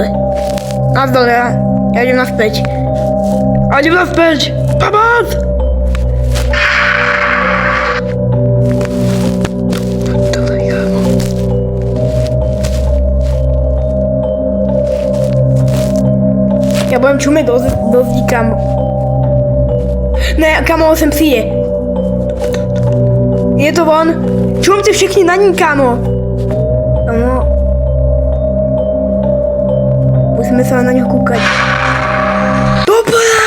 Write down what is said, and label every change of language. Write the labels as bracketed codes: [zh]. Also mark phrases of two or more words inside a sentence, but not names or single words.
[sk] Nazdole, ja idem naspäť. A idem naspäť! Pomoc! Ja budem [cs] čumět do zdí, kamo. Ne, kamo, sem přijde. Je to on. Čumte všichni na ní, kamo. Kamo. Musíme se na něho koukat. [sk] Dobré!